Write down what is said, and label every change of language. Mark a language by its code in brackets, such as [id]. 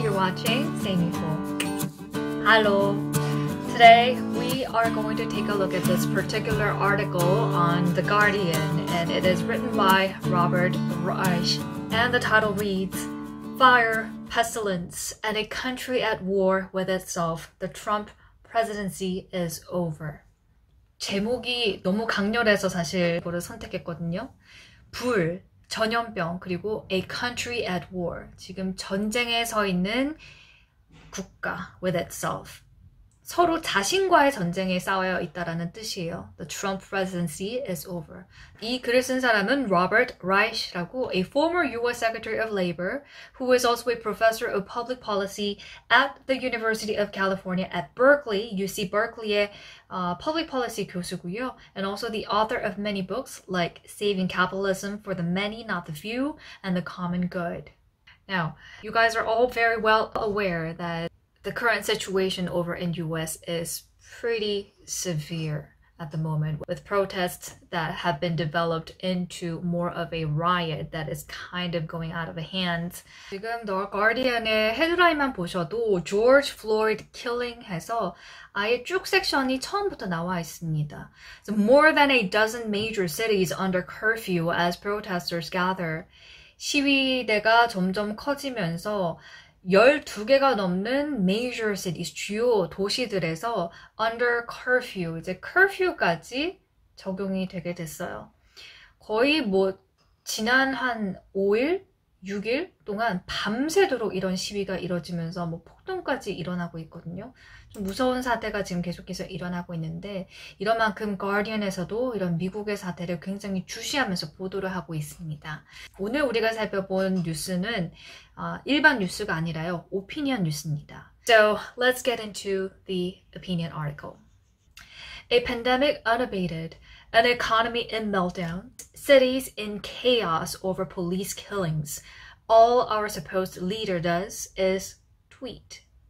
[en] You're watching Seimifo. Hello. Today we are going to take a look at this particular article on The Guardian, and it is written by Robert Reich, and the title reads, Fire, Pestilence, and a Country at War with Itself. The Trump Presidency is Over. [ko] 제목이 너무 강렬해서 사실 이거를 선택했거든요. 불, 전염병, 그리고 [en] a country at war. [ko] 지금 전쟁에 서 있는 국가 [en] with itself. [ko] 서로 자신과의 전쟁에 싸워 있다라는 뜻이에요. [en] The Trump presidency is over. [ko] 이 글을 쓴 사람은 Robert Reich라고, [en] a former U.S. Secretary of Labor, who is also a professor of public policy at the University of California at Berkeley, UC Berkeley의 public policy [ko] 교수고요, [en] and also the author of many books like Saving Capitalism for the Many, Not the Few, and The Common Good. Now, you guys are all very well aware that the current situation over in US is pretty severe at the moment, with protests that have been developed into more of a riot that is kind of going out of hand. [ko] 지금 The Guardian의 헤드라인만 보셔도 George Floyd killing 해서 아예 쭉 섹션이 처음부터 나와 있습니다. [en] So more than a dozen major cities under curfew as protesters gather. [ko] 시위대가 점점 커지면서 12개가 넘는 [en] major cities, [ko] 주요 도시들에서 [en] under curfew, [ko] 이제 curfew까지 적용이 되게 됐어요. 거의 지난 한 5일, 6일 동안 밤새도록 이런 시위가 이뤄지면서 폭동까지 일어나고 있거든요. 좀 무서운 사태가 지금 계속해서 일어나고 있는데, 이런 만큼 가디언에서도 이런 미국의 사태를 굉장히 주시하면서 보도를 하고 있습니다. 오늘 우리가 살펴본 뉴스는 일반 뉴스가 아니라요, 오피니언 뉴스입니다. [en] So let's get into the opinion article. A pandemic unabated, an economy in meltdown, cities in chaos over police killings. All our supposed leader does is tweet.